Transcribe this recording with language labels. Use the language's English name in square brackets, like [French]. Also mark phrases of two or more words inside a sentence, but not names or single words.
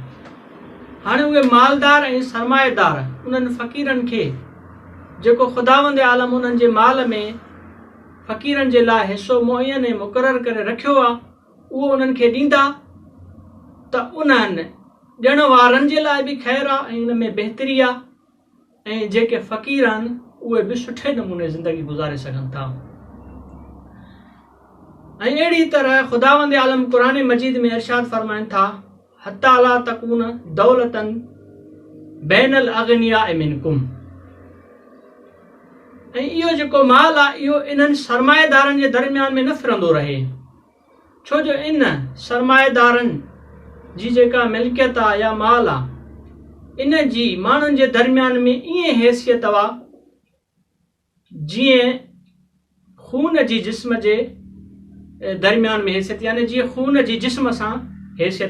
[Sindhi] हाणे उहे मालदार ऐं सरमाएदार उन्हनि फ़क़ीरनि खे जेको ख़ुदावंद आलम उन्हनि जे माल में फ़क़ीरनि जे लाइ हिसो मुअयन ऐं मुक़ररु करे रखियो आहे उहो उन्हनि खे ॾींदा त उन्हनि ॾियण वारनि जे लाइ बि ख़ैरु आहे ऐं उन में बहितरी आहे ऐं जेके फ़क़ीर आहिनि उहे बि सुठे नमूने ज़िंदगी गुज़ारे सघनि था। ऐं अहिड़ी तरह ख़ुदावंद आलम क़ुरान मजीद में इरशाद फरमाइनि था [Arabic] حتى لا تكون دولة بين الأغنياء منكم. [Sindhi] ऐं इहो जेको माल आहे इहो इन्हनि सरमाएदारनि जे दरमियान में न फिरंदो रहे। छो जो इन सरमाएदारनि जी जेका मिल्कियत आहे या माल आहे इन जी माण्हुनि जे दरमियान में ईअं हैसियत आहे जीअं खून जी जिस्म जे दरमियान में हैसियत, यानी जीअं खून जी जिस्म सां हैसियत।